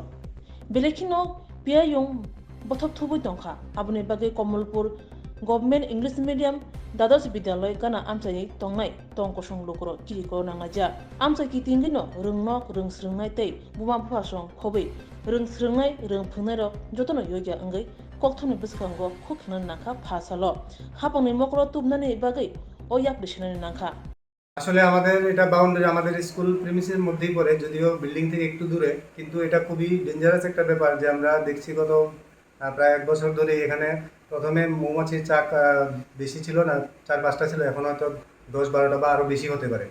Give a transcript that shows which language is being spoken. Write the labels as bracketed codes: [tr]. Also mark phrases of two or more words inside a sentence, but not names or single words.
[trp] Belekino biyayong bothop thubu dongkha aboni bagay Komolpur Government English Medium Dadas Bidyaloy gana amchai tongnai tongkosong lukuro kiriko nangaja. Amchai kitingino rungno rungsrungnai tei buma phasong khobai rungsrungnai rungphungnai jotono yoja angai kokthoni biskango khukhinan nakha phasalo. Khapangni mokro tubnani bagay oyak dishinani nakha. [bn] আসলে আমাদের এটা বাউন্ডারি আমাদের স্কুল প্রিমিসের মধ্যেই পড়ে, যদিও বিল্ডিং থেকে একটু দূরে, কিন্তু এটা খুবই ডেঞ্জারাস একটা ব্যাপার যে আমরা দেখছি গত প্রায় 1 বছর ধরে এখানে প্রথমে মৌমাছির চাক বেশি ছিল না, 4-5টা ছিল, এখন হয়তো 10-12টা বা আরও বেশি হতে পারে।